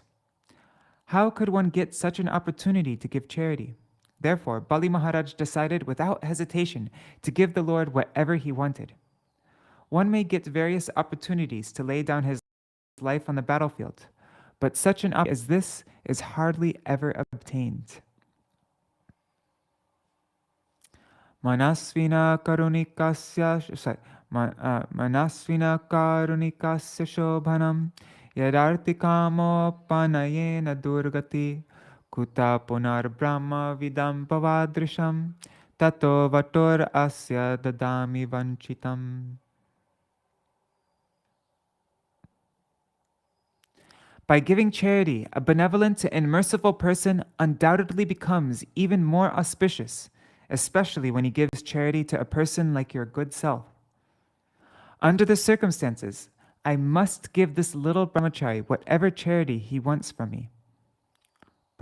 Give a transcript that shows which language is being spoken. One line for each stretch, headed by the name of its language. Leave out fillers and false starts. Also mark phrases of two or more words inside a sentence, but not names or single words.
English: How could one get such an opportunity to give charity? Therefore, Bali Mahārāja decided without hesitation to give the Lord whatever he wanted. One may get various opportunities to lay down his life on the battlefield, but such an opportunity as this is hardly ever obtained.
Sanskrit: Manasvina karunikasya shobhanam yadartikamo panayena durgati kuta punar brahma vidam pavadrisham tato vator asya dadami vanchitam.
English: By giving charity, a benevolent and merciful person undoubtedly becomes even more auspicious, especially when he gives charity to a person like your good self. Under the circumstances, I must give this little brahmachari whatever charity he wants from me.